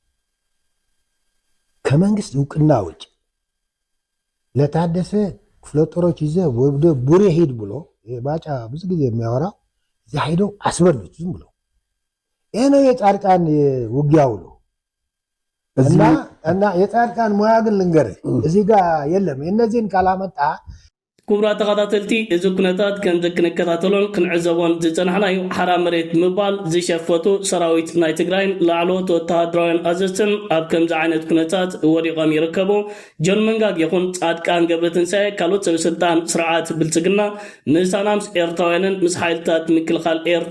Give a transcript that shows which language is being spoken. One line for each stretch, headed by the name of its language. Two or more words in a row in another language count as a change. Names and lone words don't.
Amharic: ከመንግስት እውቅና ውጭ ለታደሰ ክፍለ ጦሮች ይዘ ወደ ቡሬ ሄድ ብሎ ባጫ ብዙ ጊዜ የሚያወራው እዛ ሄዶ አስበሉት ዝም ብሎ። ይሄ ነው የጻድቃን ውጊያው ነው። እና የጻድቃን ሙያ ግን ልንገርህ እዚህ ጋር የለም። የእነዚህን ካላመጣ
Tigrinya: ክቡራት ተኸታተልቲ እዚ ኩነታት ከም ክንከታተሎን ክንዕዘቦን ዝፀናሕናዩ ሓራ መሬት ምባል ዝሸፈቱ ሰራዊት ናይ ትግራይን ላዕለዎት ወተሃደራውያን ኣዘዝትን ኣብ ከምዚ ዓይነት ኩነታት ወዲቖም ይርከቡ። ጆን መንጋግ ይኹን ጻድቃን ገብረትንሳኤ ካልኦት ሰበስልጣን ስርዓት ብልፅግና ምሳና ምስ ኤርትራውያንን ምስ ሓይልታት ምክልኻል ኤርትራ